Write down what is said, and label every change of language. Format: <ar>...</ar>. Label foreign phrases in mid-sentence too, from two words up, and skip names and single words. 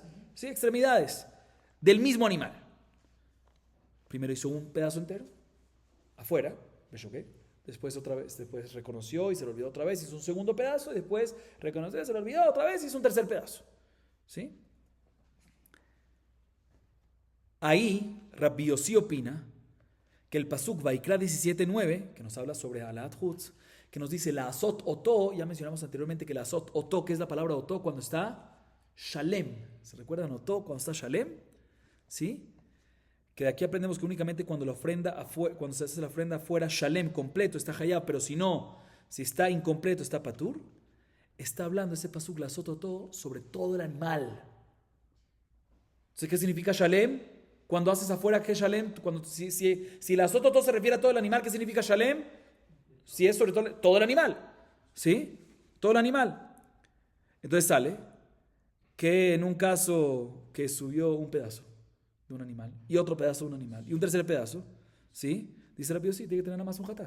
<es>Sí, extremidades del mismo animal. Primero hizo un pedazo entero, afuera, después otra vez, después reconoció y se lo olvidó otra vez, hizo un segundo pedazo y después reconoció y se lo olvidó otra vez y hizo un tercer pedazo. ¿Sí? Ahí Rabbi Yossi opina que el pasuk Vaikra 17:9, que nos habla sobre</es> <he>העלאת חוץ,</he> <es>que nos dice</es> <he>לעשות אותו,</he> <es>ya mencionamos anteriormente que</es> <he>לעשות אותו,</he> <es>que es la palabra oto cuando está shalem. ¿Se recuerdan oto cuando está shalem? ¿Sí? Que de aquí aprendemos que únicamente cuando cuando se hace la ofrenda afuera, shalem, completo, está hayab, pero si no, si está incompleto, está patur. Está hablando ese pasuk</es> <he>לעשות אותו</he> <es>sobre todo el animal. ¿Qué significa shalem? Cuando haces afuera, ¿qué es shalem? Si</es> <he>לעשות אותו</he> <es>se refiere a todo el animal, ¿qué significa shalem? Si es sobre todo el animal, ¿sí? Todo el animal. Entonces sale que en un caso que subió un pedazo de un animal y otro pedazo de un animal y un tercer pedazo, ¿sí? Dice Rabbi Yossi, tiene que tener nada más un hatat.</es>